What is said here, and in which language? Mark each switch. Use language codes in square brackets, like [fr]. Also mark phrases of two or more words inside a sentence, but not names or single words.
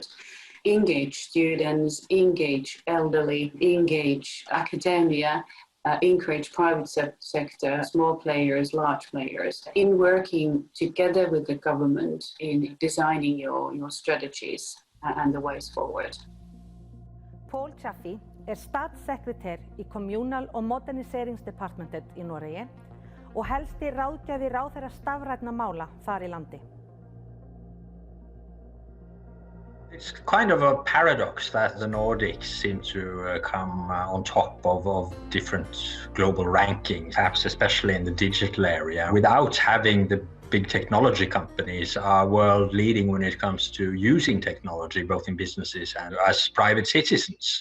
[en] Engage students, engage elderly, engage academia, encourage private sector, small players, large players, in working together with the government in designing your strategies and the ways forward. [is] Paul Chaffee statssekretær í Communal- og Moderniseringsdepartmentet í Noregi og helsti ráðgjafi ráðherra stafrænna mála þar í landi. [en] It's kind of a paradox that the Nordics seem to come on top of different global rankings, perhaps especially in the digital area, without having the big technology companies are world leading when it comes to using technology, both in businesses and as private citizens.